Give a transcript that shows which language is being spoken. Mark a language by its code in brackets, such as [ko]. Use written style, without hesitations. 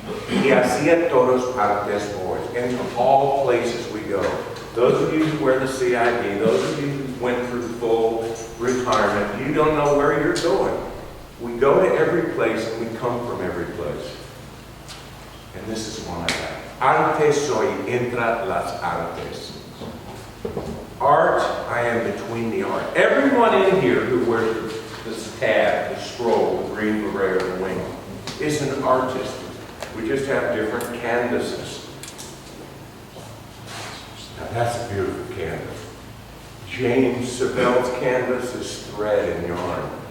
[es] Y hacía todos partes boys. [en] And from all places we go. Those of you who wear the CID, those of you who went through full retirement, you don't know where you're going. We go to every place and we come from every place. And this is one I have. [es] Arte soy entre las artes. [en] Art, I am between the art. Everyone in here who wears this tab, the scroll, the green beret, or the wing, is an artist. We just have different canvases. Now that's a beautiful canvas. James Sabel's canvas is thread and yarn.